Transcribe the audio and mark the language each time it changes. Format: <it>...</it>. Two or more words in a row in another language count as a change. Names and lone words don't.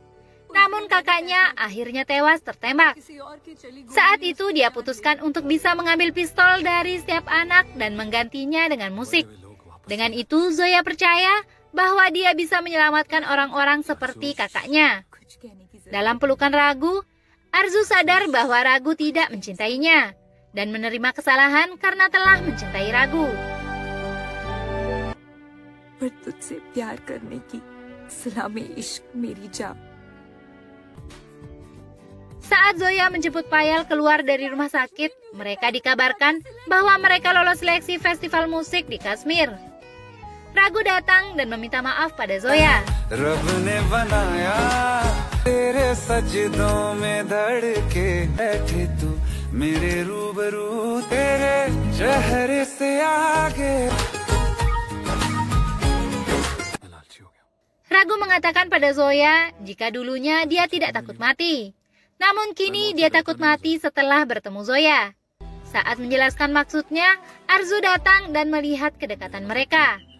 <id>Namun kakaknya akhirnya tewas tertembak. Saat itu dia putuskan untuk bisa mengambil pistol dari setiap anak dan menggantinya dengan musik. Dengan itu Zoya percaya bahwa dia bisa menyelamatkan orang-orang seperti kakaknya. Dalam pelukan Ragu, Arzu sadar bahwa Ragu tidak mencintainya dan menerima kesalahan karena telah mencintai Ragu.</id> <hi>पर तुझसे प्यार करने की सलामी इश्क मेरी जान.</hi> <id>Saat Zoya menjemput Payal keluar dari rumah sakit, mereka dikabarkan bahwa mereka lolos seleksi festival musik di Kashmir. Ragu datang dan meminta maaf pada Zoya.</id> <hi>रब ने बनाया तेरे सजदों में धड़के बैठे तू मेरे रूबरू तेरे चेहरे से आगे.</hi> <id>Ragu mengatakan pada Zoya jika dulunya dia tidak takut mati. Namun kini dia takut mati setelah bertemu Zoya. Saat menjelaskan maksudnya, Arzu datang dan melihat kedekatan mereka.</id>